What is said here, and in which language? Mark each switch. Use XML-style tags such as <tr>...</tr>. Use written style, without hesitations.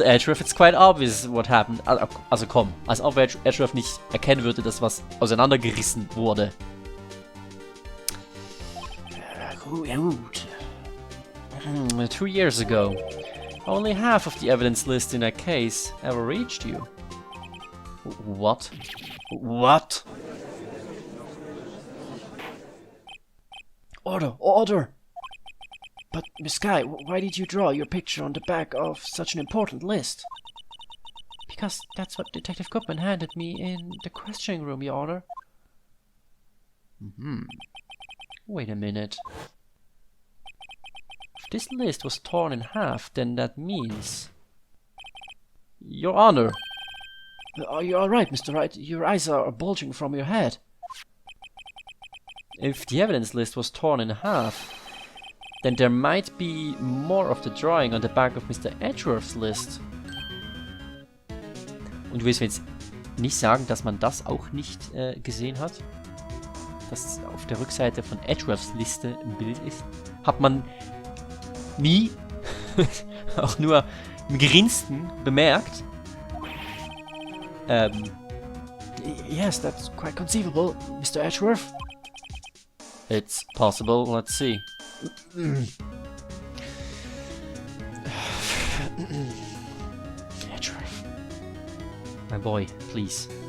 <en>Edgeworth, it's quite obvious what happened.</en> <de>Also komm, als ob Edgeworth nicht erkennen würde, dass was auseinandergerissen wurde. Gut.</de> <en>2 years ago, only half of the evidence list in a case ever reached you. What? What? Order! But, Miss Guy, why did you draw your picture on the back of such an important list? Because that's what Detective Goodman handed me in the questioning room, Your Honor. Wait a minute. If this list was torn in half, then that means... Your Honor! Are you alright, Mr. Wright? Your eyes are bulging from your head. If the evidence list was torn in half, then there might be more of the drawing on the back of Mr. Edgeworth's list.</en> <de>Und du willst mir jetzt nicht sagen, dass man das auch nicht gesehen hat? Dass auf der Rückseite von Edgeworths Liste ein Bild ist? Hat man nie, auch nur im geringsten bemerkt?</de> <en>Yes, that's quite conceivable, Mr. Edgeworth. It's possible, let's see. Edgeworth. My boy, please.</en>